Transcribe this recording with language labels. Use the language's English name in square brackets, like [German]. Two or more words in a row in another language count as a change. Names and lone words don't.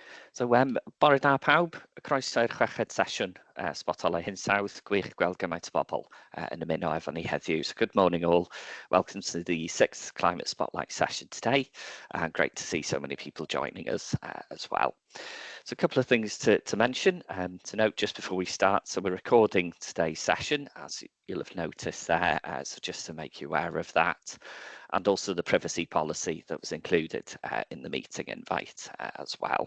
[Welsh] Bore da pawb, croeso i'r chweched sesiwn Sbotolau Hinsawdd. Gwych gweld gymaint o bobl yn ymuno efo ni heddiw. [English] So good morning all. Welcome to the 6th Climate Spotlight session today. Great to see so many people joining us as well. So a couple of things to mention, to note just before we start. So we're recording today's session, as you'll have noticed there, so just to make you aware of that, and also the privacy policy that was included in the meeting invite as well.